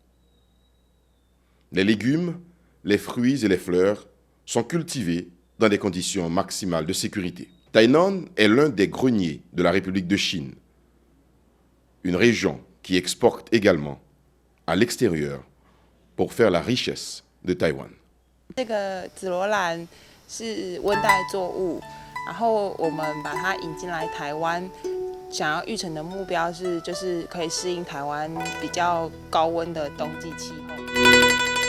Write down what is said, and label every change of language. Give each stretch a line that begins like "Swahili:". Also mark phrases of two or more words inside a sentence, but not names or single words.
French: Les légumes, les fruits et les fleurs sont cultivés dans des conditions maximales de sécurité. Tainan est l'un des greniers de la République de Chine, une région qui exporte également à l'extérieur pour faire la richesse de Taïwan.
Chinese: 这个紫罗兰是温带作物，然后我们把它引进来台湾，想要育成的目标是，就是可以适应台湾比较高温的冬季气候。